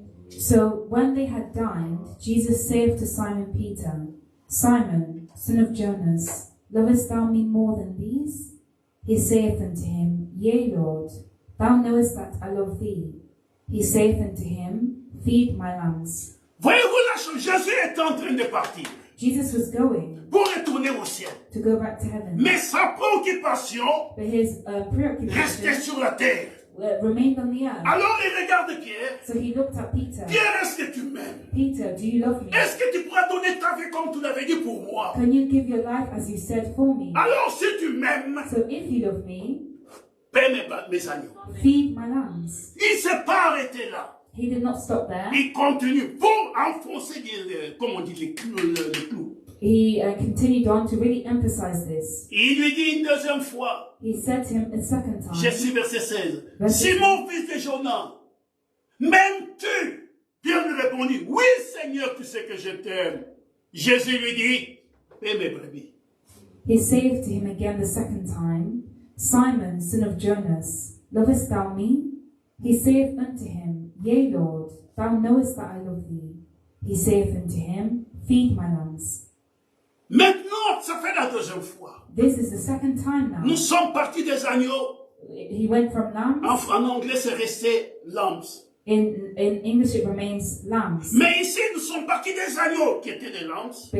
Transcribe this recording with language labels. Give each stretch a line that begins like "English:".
English: So when they had dined, Jesus saith to Simon Peter, Simon, son of Jonas, lovest thou me more than these? He saith unto him, Yea, Lord, thou knowest that I love thee. He saith unto him, Feed my lambs.
French: Voyez-vous la chose, Jésus est en train de partir
English: Jesus was going
French: pour retourner au ciel.
English: to go back to heaven,
French: Mais sa préoccupation
English: but his
French: restait
English: preoccupation
French: sur la terre.
English: remained on the earth.
French: Alors il regarde Pierre.
English: So he looked at Peter.
French: Pierre, est-ce que tu m'aimes?
English: Peter, do you love me?
French: Est-ce que tu pourras donner ta vie comme tu l'avais dit pour moi?
English: Can you give your life as you said for me?
French: Alors si tu m'aimes,
English: So if you love me,
French: paie mes agneaux.
English: feed my lambs.
French: Il ne s'est pas arrêté là.
English: He did not stop there.
French: Il continue pour enfoncer, comme on dit, le clou.
English: He continued on to really emphasize this.
French: Il lui dit une deuxième fois,
English: He said to him a second
French: je
English: time,
French: suis verset 16, Verset Simon, fils de Jonas, m'aimes-tu? Pierre lui répondit, oui Seigneur, tu sais que je t'aime. Jésus lui dit, paie mes brebis.
English: he said to him again the second time, Simon, son of Jonas, lovest thou me? He saith unto him, Yea, Lord, thou knowest that I love thee. He saith unto him, Feed my lambs.
French: Maintenant, ça fait la deuxième fois.
English: This is the second time now.
French: Nous sommes partis des agneaux.
English: He went from lambs.
French: En anglais, c'est resté lambs.
English: In English, it remains lambs.
French: Mais ici, nous sommes partis des agneaux qui étaient des lambs.